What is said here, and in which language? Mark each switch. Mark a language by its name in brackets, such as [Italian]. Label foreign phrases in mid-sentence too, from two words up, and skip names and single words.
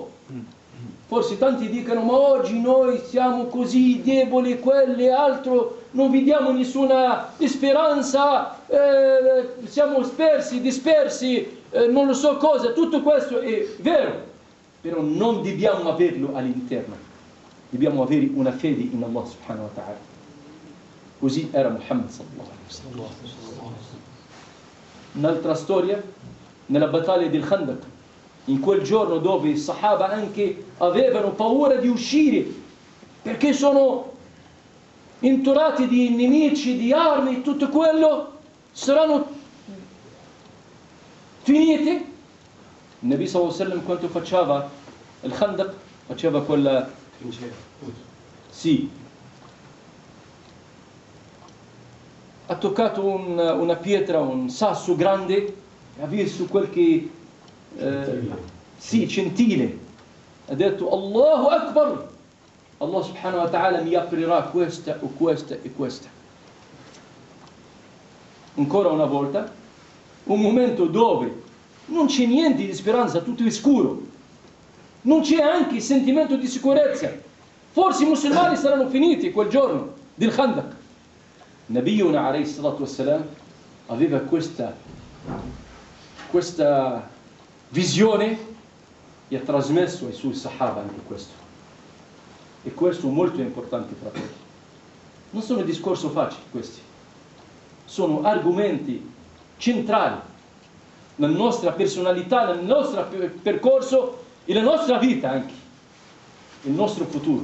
[Italian] Forse tanti dicono: ma oggi noi siamo così deboli, quelle altro, non vediamo nessuna speranza, siamo dispersi, non lo so cosa. Tutto questo è vero, però non dobbiamo averlo all'interno. Dobbiamo avere una fede in Allah [Arabic] سبحانه وتعالى. [Italian] Così era Muhammad [Arabic] صلى الله عليه وسلم. [Italian] Un'altra storia, nella battaglia del Khandaq, in quel giorno dove i Sahaba anche avevano paura di uscire, perché sono intorati di nemici, di armi, tutto quello, saranno finiti. Il Nabi [Arabic] صلى الله عليه وسلم [Italian] quando faceva il Khandaq, faceva quella... Sì. Ha toccato una pietra, un sasso grande, e ha visto qualche centile. Ha detto [Arabic] الله أكبر. الله سبحانه وتعالى [Italian] mi aprirà questa o questa e questa. Ancora una volta, un momento dove non c'è niente di speranza, tutto è scuro. Non c'è anche il sentimento di sicurezza. Forse i musulmani saranno finiti quel giorno del Khandaq. [Arabic] نبينا عليه الصلاة والسلام [Italian] aveva questa visione e ha trasmesso ai suoi sahaba anche questo. E questo è molto importante, fratelli. Non sono discorsi facili questi. Sono argomenti centrali nella nostra personalità, nel nostro percorso e nella nostra vita anche, il nostro futuro.